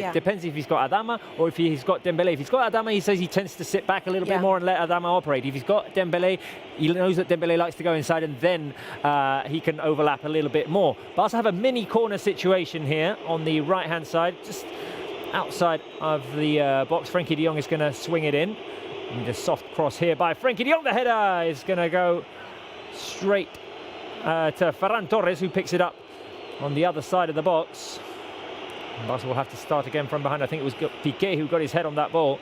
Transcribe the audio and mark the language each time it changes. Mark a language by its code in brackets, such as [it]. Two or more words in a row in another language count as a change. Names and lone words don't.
[en] It depends if he's got Adama or if he's got Dembele. If he's got Adama, he says he tends to sit back a little bit more and let Adama operate. If he's got Dembele, he knows that Dembele likes to go inside, and then he can overlap a little bit more. Barca have a mini corner situation here on the right-hand side, just outside of the box. Frenkie de Jong is going to swing it in. And a soft cross here by Frenkie de Jong. The header is going to go straight to Ferran Torres, who picks it up on the other side of the box. And Barca will have to start again from behind. I think it was Piqué who got his head on that ball.